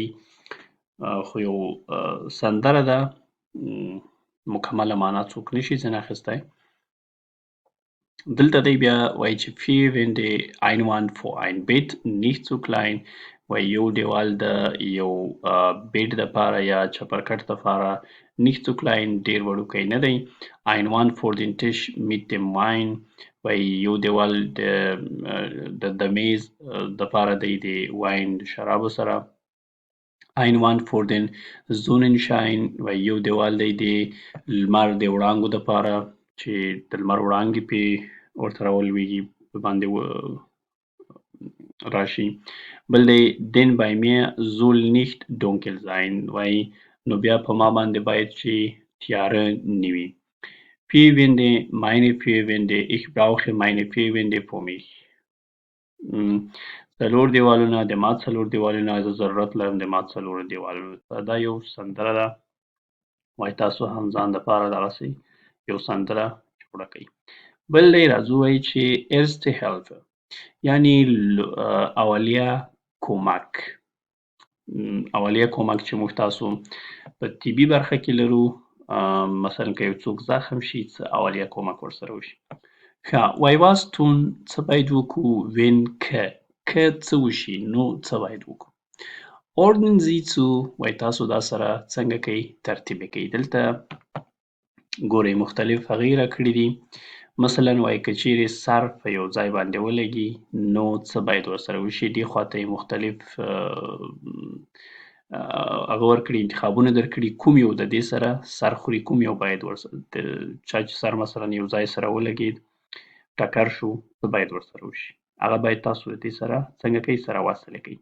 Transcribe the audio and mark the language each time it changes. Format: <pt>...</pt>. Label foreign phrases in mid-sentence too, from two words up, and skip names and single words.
<ps>خو یو سندره ده، مکمله معنا څوک نشي ځینې اخیستی. دلته دی بیا وایي چې</ps> <de>vier Wände، eine Wand für ein Bett nicht zu klein،</de> <ps>وایي یو دیوال د یو بیډ دپاره یا چپرکټ دپاره</ps> <de>nicht zu klein،</de> <ps>ډېر وړوکی نه دی.</ps> <de>Ein Wand für den Tisch mit dem Wein،</de> <ps>وایي یو دیوال د میز دپاره دی د واین د شرابو سره.</ps> <de>Ein Wand für den Sonnenschein،</de> <ps>وایي یو دیوال دی د لمر د وړانګو دپاره چې د لمر وړانګې پې ورته راولویږي، په باندې راشي. بل دی</ps> <de>den bei mir soll nicht dunkel sein،</de> <ps>وایي نو بیا په ما باندې باید چې تیاره نه وي.</ps> <de>Vier Wände، meine vier Wände، ich brauche meine vier Wände für mich.</de> <ps>څلور دیوالونه، د ما څلور دیوالونه، زه ضرورت لرم د ما څلور دیوالونو ته. دا یو سندره ده، وایي تاسو هم ځان دپاره دغسې یو سندره جوړه کړئ. بل دی راځو وایي چې</ps> <de>erste Hilfe،</de> <ps>یعنې اولیه کمک. اولیه کمک چې موږ تاسو په طبي برخه کې لرو، مثلا که یو څوک زخم شي څه اولیه کومک ورسره وشي. ښه وایي</ps> <de>was tun</de> <ps>څه باید وکړو when که څه وشي نو څه باید وکړو.</ps> <de>ordnen Sie zu</de> <ps>وایي تاسو دا سره څنګه کوئ ترتیب یې کوئ. دلته ګورئ مختلف هغې راکړي دي. مثلا وایي که چیرې سر په یو ځای باندې ولګي نو څه باید ورسره وشي. دې خواته یې مختلف هغه ورکړي انتخابونه درکړي کوم یو د دې سره سر خوري کوم یو باید ورسره چا چې سر مثلا یو ځای سره ولګید ټکر شو څه باید ورسره وشي هغه باید تاسو د دې سره څنګه کوئ سره وصله کوئ.</ps>